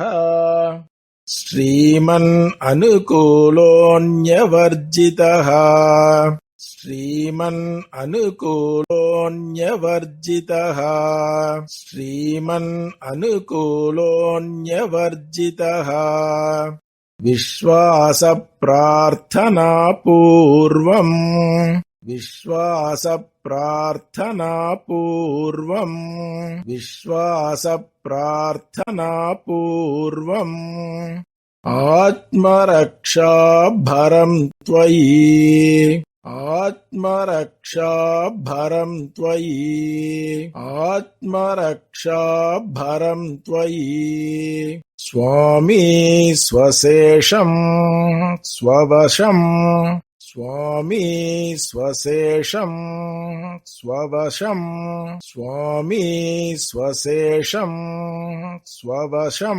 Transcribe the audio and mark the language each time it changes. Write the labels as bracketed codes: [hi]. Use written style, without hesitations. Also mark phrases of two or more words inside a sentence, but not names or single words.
[sa] ಶ್ರೀಮನ್ ಅನುಕೂಲೋನ್ಯವರ್ಜಿತಃ ಶ್ರೀಮನ್ ಅನುಕೂಲೋನ್ಯವರ್ಜಿತಃ ಶ್ರೀಮನ್ ಅನುಕೂಲೋನ್ಯವರ್ಜಿತಃ. ವಿಶ್ವಾಸ ಪ್ರಾರ್ಥನಾ ಪೂರ್ವಂ ವಿಶ್ವಾಸ ಪ್ರಾರ್ಥನಾ ಪೂರ್ವಂ ವಿಶ್ವಾಸ ಪ್ರಾರ್ಥನಾ ಪೂರ್ವಂ. ಆತ್ಮರಕ್ಷಾ ಭರಂ ತ್ವಯಿ ಆತ್ಮರಕ್ಷಾ ಭರಂ ತ್ವಯಿ ಆತ್ಮರಕ್ಷಾ ಭರಂ ತ್ವಯಿ. ಸ್ವಾಮೀ ಸ್ವಶೇಷಂ ಸ್ವವಶಂ ಸ್ವಾಮೀ ಸ್ವಶೇಷಂ ಸ್ವವಶಂ ಸ್ವಾಮೀ ಸ್ವಶೇಷಂ ಸ್ವವಶಂ.